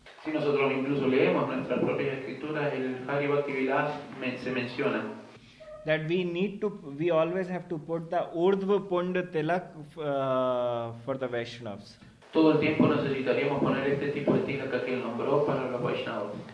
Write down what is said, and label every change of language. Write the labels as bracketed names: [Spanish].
[Spanish] Si nosotros incluso leemos nuestras propias escrituras, el Hari Bhakti Vilas se menciona. [English] That we always have to put the Urdhva Pund tilak for the Vaishnavas. [Spanish] Todo el tiempo necesitaríamos poner este tipo de tilaka que él nombró para los Vaishnavas.